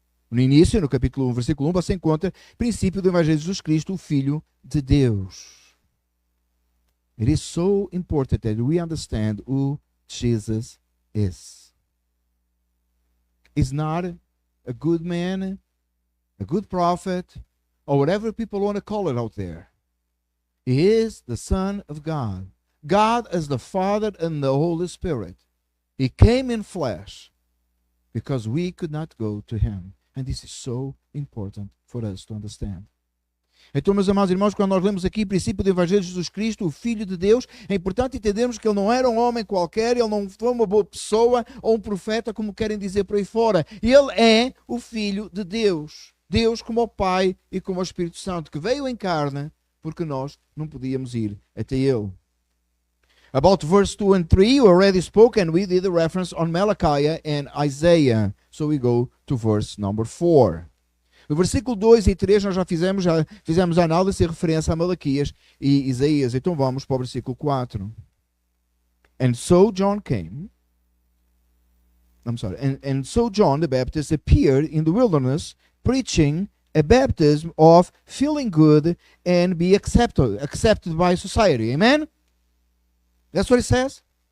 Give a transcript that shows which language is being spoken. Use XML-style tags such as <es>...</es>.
<pt>No início, no capítulo 1, versículo 1, você encontra o princípio do Evangelho de Jesus Cristo, o Filho de Deus.</pt> <en>It is so important that we understand who Jesus is. He's not a good man, a good prophet, or whatever people want to call it out there. He is the Son of God. God as the Father and the Holy Spirit. He came in flesh because we could not go to him. And this is so important for us to understand.</en> <pt>Então, meus amados irmãos, quando nós lemos aqui o princípio do Evangelho de Jesus Cristo, o Filho de Deus, é importante entendermos que ele não era um homem qualquer, ele não foi uma boa pessoa ou um profeta, como querem dizer por aí fora. Ele é o Filho de Deus. Deus como o Pai e como o Espírito Santo, que veio em carne, porque nós não podíamos ir até ele.</pt> <en>About verse 2 and 3, you already spoke, and we did a reference on Malachi and Isaiah. So we go to verse number 4.</en> <pt>No versículo 2 e 3 nós já fizemos a análise e referência a Malaquias e Isaías. Então vamos para o versículo 4.</pt> <en>And so John came. And so John the Baptist appeared in the wilderness, preaching a baptism of feeling good and be accepted by society. Amen? That's what it says.</en>